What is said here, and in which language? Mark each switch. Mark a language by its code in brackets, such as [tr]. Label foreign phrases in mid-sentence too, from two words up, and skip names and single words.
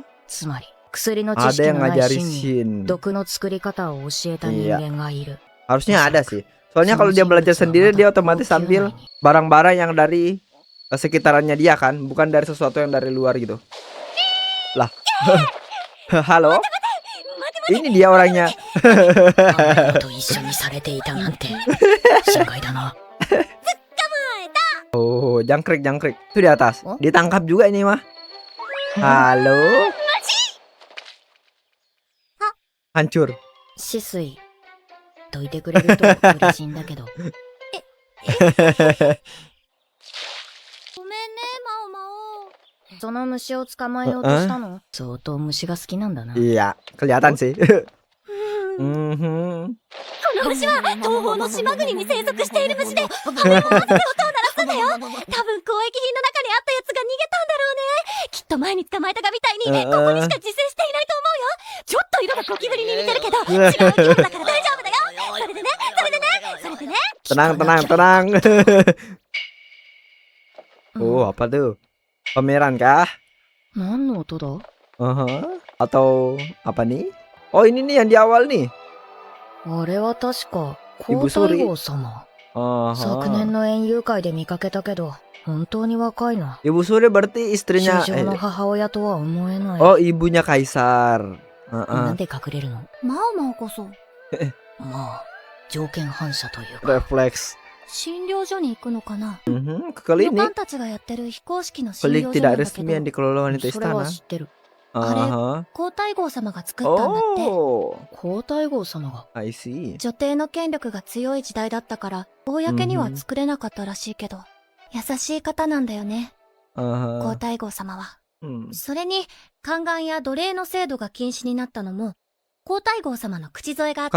[ja] つまり、薬の知識のないシンに毒の作り方を教えた人間がいる。 [id] Harusnya ada sih. Soalnya kalau dia belajar sendiri, dia otomatis ambil barang-barang yang dari sekitarannya dia kan, bukan dari sesuatu yang dari luar gitu. Lah. Halo? Ini dia orangnya. Oh, jangkrik. Itu di atas. Ditangkap juga ini mah. Halo? Hancur. [ja] どいてくれると嬉しいんだけど。その虫を捕まえようとしたの？相当虫が好きなんだな。 [id] Iya, kelihatan sih. [ja] この虫は東方の島国に生息している虫で、羽も混ぜて音を鳴らすんだよ。多分交易品の中にあったやつが逃げたんだろうね。きっと前に捕まえたガみたいにここにしか自生していないと思うよ。ちょっと色がゴキブリに似てるけど、違う生き物だから大丈夫だよ。それでね。 [id] Tenang. Oh, apa tuh? Pameran kah? [ja] 何の音だ? [id] Atau apa nih? Oh, ini nih yang di awal nih. [ja] あれは確か皇太后様。昨年の園遊会で見かけたけど、本当に若いな。 [id] Ibu Suri berarti istrinya [ja] 主上の母親とは思えない。 [id] Oh, ibunya kaisar. [ja] なんで隠れるの？マオマオこそ。まあ、条件反射というか。 [id] Refleks. [ja] 診療所に行くのかな。 [id] Kali [ja] 旅 [id] ini [ja] 館たちがやってる非公式の診 [id] klik [ja] 療所 [id] tidak [ja] なんだけ [id] resmi yang [ja] ど、 [id] dikelola wanita [ja] それは [id] istana. [ja] 知ってる。皇太后様が作ったんだって。 Oh, 皇太后様が。 [en] I see. [ja] 女帝の権力が強い時代だったから、公には作れなかったらしいけど、優しい方なんだよね、皇太后様は。それに、宦官や奴隷の制度が禁止になったのも、皇太后様の口添えがあった。